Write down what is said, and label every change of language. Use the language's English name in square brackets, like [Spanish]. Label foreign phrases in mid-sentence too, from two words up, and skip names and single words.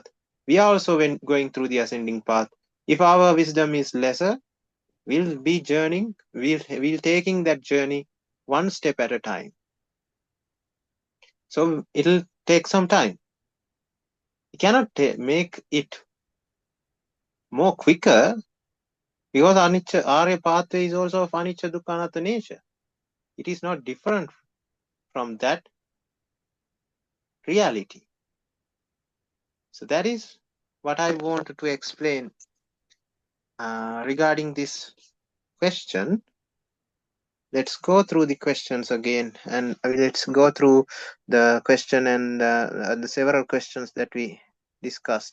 [English] We are also going through the ascending path. If our wisdom is lesser, we'll be journeying, we'll taking that journey one step at a time. So it'll take some time. You cannot make it more quicker because anicca, Arya pathway is also of [Pali] anicca, dukkha, anatta [English] nature. It is not different from that reality. So that is what I wanted to explain regarding this question. Let's go through the questions again, and let's go through the question and the several questions that we discussed.